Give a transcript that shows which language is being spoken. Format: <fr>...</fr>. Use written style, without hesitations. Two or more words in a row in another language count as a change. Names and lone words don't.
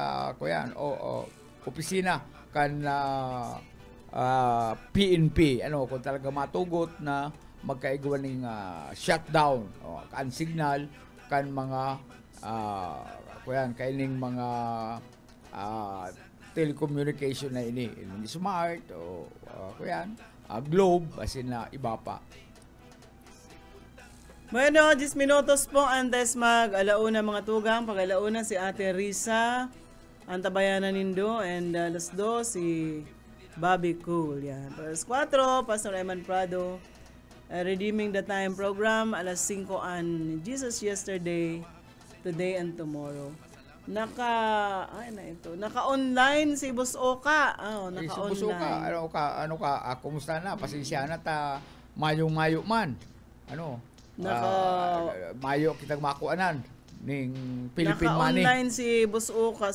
<bik>opisina kan PNP kung talaga matugot na magkaigwan ng shutdown kan signal kan mga kaining mga telecommunication na ini smart o globe asin na iba pa. Bueno, 10 minutos po antes mag-alauna mga tugang. Pag-alauna si Ate Risa, Antabayanan Nindo, and alas 2 si Bobby Cool. Yan. Alas 4, Pastor Eman Prado, Redeeming the Time program. Alas 5 an Jesus Yesterday, Today and Tomorrow. Naka-online si Boss Oka. Si Naka-online. Boss Oka, kumusta na? Pasensya na ta mayong-mayo man. Mayo kitang makuanan ning Philippine money. Naka-online si Boss Oka.</bik>